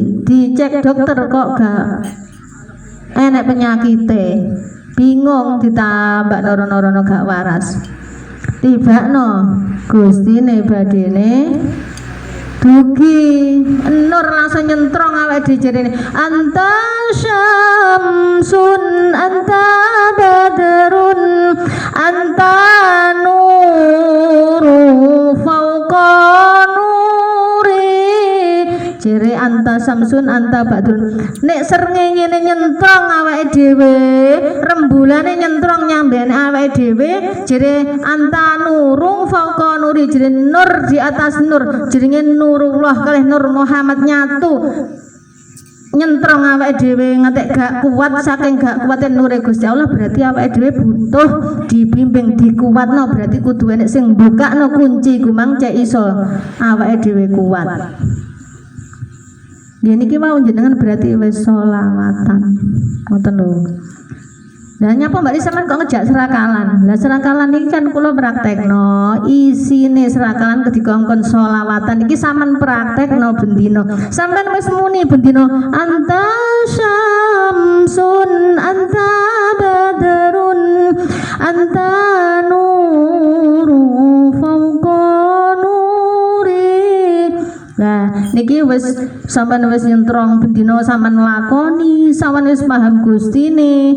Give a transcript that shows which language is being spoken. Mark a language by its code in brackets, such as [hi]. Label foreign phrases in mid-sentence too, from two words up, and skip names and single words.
[jv] Dicek dokter kok gak enek penyakite. Bingung ditambah noro-norono gak waras. Tibakno Gustine badene dugi nur langsung nyentrong awake dhewe jerene. [ar] أنت شمس، أنت بدر، أنت نور فوق نور. [jv] Jere [ar] أنت شمس، أنت بدر. [jv] Nek srengenge nyentrong awake dhewe, rembulane nyentrong nyambene awake dhewe, jere [ar] أنت نور فوق نور, [jv] jere [id] nur di atas nur, [jv] jenenge Nurullah kalih Nur Muhammad nyatu nyentrong awake dhewe ngantek gak kuat. Saking gak kuate nure Gusti Allah, berarti awake dhewe butuh dibimbing, dikuatno. Berarti kudu enek sing mbukakno kunci gumang cek iso awake dhewe kuat. Niki mau jenengan berarti wis sholawatan ngoten lho. Lah nyapa Mbak Lis sampean kok ngejak serakalan? Lah serakalan iki kan kula praktekno, isine serakalan kedikongkon sholawatan iki sampean praktekno bendino. Sampean wis muni bendino [ar] أنت شمس، أنت بدر، أنت نور فوق نور. [jv] Nah niki wis sampean wis nyentrong bendino, sampean lakoni, sampean wis paham Gustine.